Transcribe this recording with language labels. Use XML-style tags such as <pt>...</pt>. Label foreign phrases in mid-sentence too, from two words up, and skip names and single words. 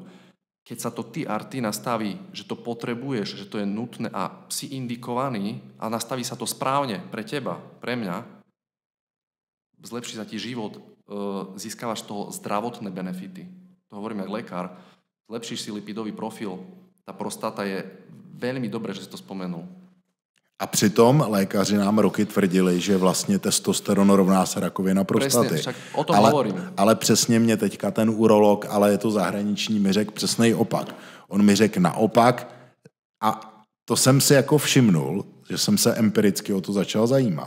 <sk>Keď sa to TRT nastaví, že to potrebuješ, že to je nutné a si indikovaný a nastaví sa to správne pre teba, pre mňa, zlepší sa ti život, získavaš z toho zdravotné benefity. To hovorím aj lekár. Zlepšíš si lipidový profil. Ta prostata je veľmi dobré, že si to spomenul.</sk> <cs>A přitom lékaři nám roky tvrdili, že vlastně testosteron rovná se rakovina prostaty.</cs> <sk>Presne, však o tom hovorím.</sk> <cs>Ale přesně mě teďka ten urolog, ale je to zahraniční, mi řekl přesnej opak. On mi řekl naopak a to jsem si jako všimnul, že jsem se empiricky o to začal zajímat.</cs>